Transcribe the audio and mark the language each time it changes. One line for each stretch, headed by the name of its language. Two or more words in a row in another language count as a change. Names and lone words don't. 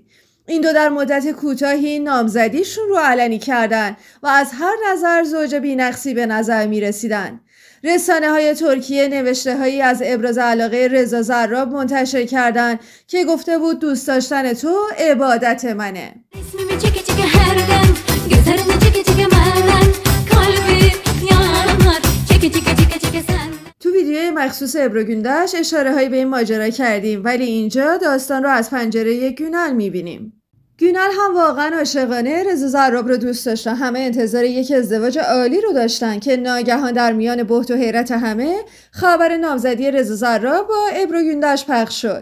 Persian: این دو در مدت کوتاهی نامزدیشون رو علنی کردن و از هر نظر زوج بی‌نقصی به نظر می رسیدن. رسانه‌های ترکیه نوشته‌هایی از ابراز علاقه رضا زراب منتشر کردند که گفته بود دوست داشتن تو عبادت منه.
Turkish: Resmimi çeke çeke her dem, gözlerine çeke çeke menden kalbim yanar. Çeke çeke çeke çeke sen.
Persian: تو ویدیوی مخصوص ابرو گوندش اشاره هایی به این ماجرا کردیم، ولی اینجا داستان رو از پنجره گونال میبینیم. گونال هم واقعا عاشقانه رضا زراب رو دوست داشتن. همه انتظار یک ازدواج عالی رو داشتن که ناگهان در میان بهت و حیرت همه خبر نامزدی رضا زراب با ابرو گوندش پخش شد.